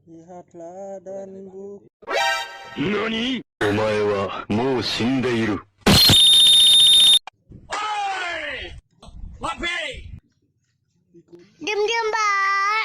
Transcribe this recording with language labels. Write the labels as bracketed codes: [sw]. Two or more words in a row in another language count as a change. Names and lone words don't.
[id] Lihatlah dan buka. [ja] 何お前はもう死んでいる。 [id] Diam-diam, Mbak.